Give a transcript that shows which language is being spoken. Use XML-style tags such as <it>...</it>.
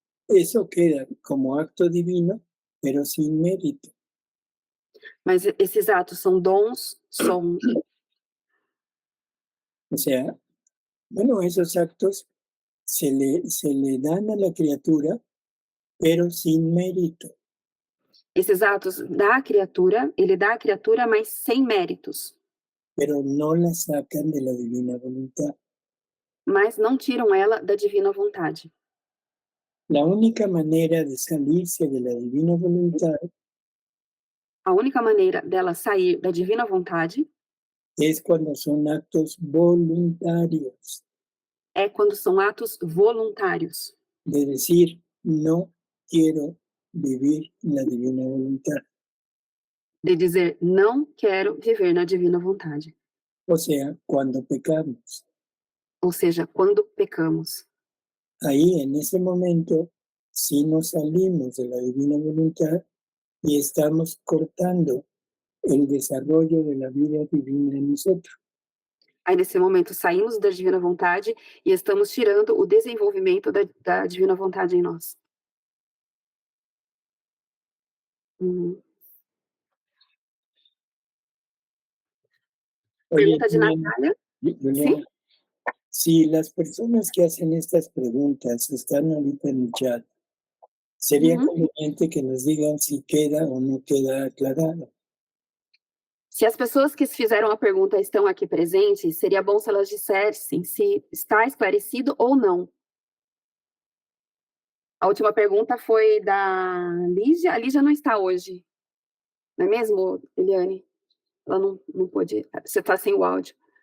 <es>eso queda como acto divino, pero sin mérito.</es> <pt>Mas esses atos são dons,</pt> <es>O sea, bueno, esos actos se le dan a la criatura, pero sin mérito.</es> <pt>esses atos ele dá à criatura, mas sem méritos,</pt> <es>Pero no la sacan de la divina voluntad.</es> <pt>mas não tiram ela da divina vontade.</pt> <es>La única manera de salirse de la divina voluntad</es> <pt>A única maneira dela sair da divina vontade</pt> <es>es cuando son actos voluntarios,</es> <pt>é quando são atos voluntários,</pt> <es>de decir, no quiero vivir en la divina voluntad.</es> <pt>de dizer não quero viver na divina vontade.</pt> <es>O sea, cuando pecamos.</es> <pt>Ou seja, quando pecamos.</pt> <es>Ahí, en ese momento, sí nos salimos de la divina voluntad y estamos cortando el desarrollo de la vida divina en nosotros.</es> <pt>Aí, nesse momento, saímos da divina vontade e estamos tirando o desenvolvimento da divina vontade em nós. Uhum.</pt> <es>Oye,</es> <pt>Pergunta de Natália.</pt> <es>Juliana, si las personas que hacen estas preguntas están ahorita en el chat, sería conveniente que nos digan si queda o no queda aclarado.</es> <pt>Se as pessoas que fizeram a pergunta estão aqui presentes, seria bom se elas dissessem se está esclarecido ou não. A última pergunta foi da Lígia. A Lígia não está hoje. Não é mesmo, Eliane? Ela não pôde. Você está sem o áudio.</pt>